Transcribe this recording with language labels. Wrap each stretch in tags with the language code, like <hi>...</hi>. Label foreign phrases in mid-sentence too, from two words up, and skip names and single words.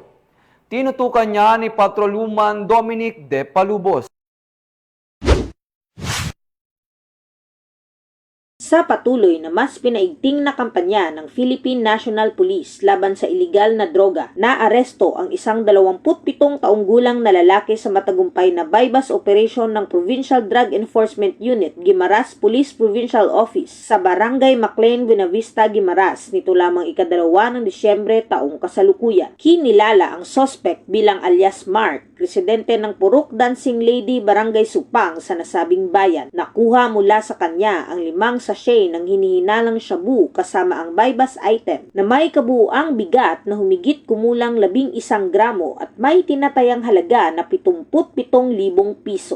<tl>Tinutukan niya ni Patrolwoman Dominic De Palubos. Sa patuloy na mas pinaigting na kampanya ng Philippine National Police laban sa iligal na droga, naaresto ang isang 27 taong gulang na lalaki sa matagumpay na</tl> <en>bypass operation</en> <tl>ng Provincial Drug Enforcement Unit, Guimaras Police Provincial Office sa Barangay Maclean, Buena Vista, Guimaras nito lamang ika-2 ng Disyembre taong kasalukuyan. Kinilala ang suspect bilang alias Mark, residente ng Purok Dancing Lady, Barangay Supang sa nasabing bayan. Nakuha mula sa kanya ang 5 sachet ng hinihinalang shabu kasama ang</tl> <en>bypass item</en> <tl>na may kabuuang bigat na humigit kumulang 11 gramo at may tinatayang halaga na 77,000 piso.</tl>